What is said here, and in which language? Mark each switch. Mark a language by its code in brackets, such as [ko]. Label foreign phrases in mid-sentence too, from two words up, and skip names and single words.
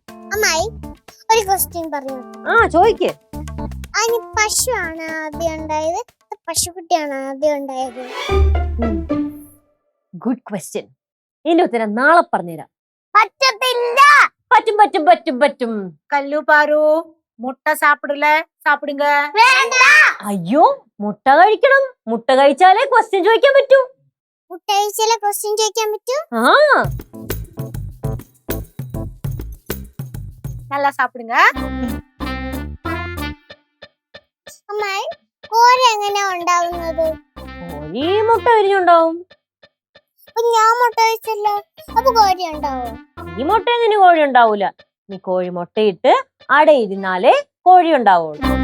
[ml] അമ്മായി ഒരു ക്വസ്റ്റ്യൻ പറയൂ. ചോദിക്ക്. അതിന് പശുവാണ് ആദ്യം ഉണ്ടായത്, പശുക്കുട്ടിയാണ് ആദ്യം ഉണ്ടായത്? [en] good question. [ml] ഇതിന്റെ ഉത്തരം നാളെ പറഞ്ഞുതരാം. പറ്റത്തില്ല. പറ്റും പറ്റും പറ്റും പറ്റും. [ta] கல்லு பாரு, முட்டை சாப்பிடல, சாப்பிடுங்க. [ml] വേണ്ട. അയ്യോ, മുട്ട കഴിക്കണം. മുട്ട കഴിച്ചാലേ ക്വസ്റ്റ്യൻ ചോദിക്കാൻ പറ്റൂ. മുട്ട കഴിച്ചാലേ ക്വസ്റ്റ്യൻ ചോദിക്കാൻ പറ്റൂ. [ta] நல்லா சாப்பிடுங்க. [ml] അമ്മായി കോഴി എങ്ങനെയാ ഉണ്ടാവുന്നത്? കോഴി മുട്ട വിരിഞ്ഞുണ്ടാവും. അപ്പൊ ഞാൻ മുട്ട കഴിച്ചല്ലോ, അപ്പൊ കോഴി ഉണ്ടാവും? ഈ മുട്ടയിൽ നിന്ന് കോഴി ഉണ്ടാവൂല. നീ കോഴി മുട്ടയിട്ട് അടയിരുന്നാലേ കോഴി ഉണ്ടാവുള്ളൂ.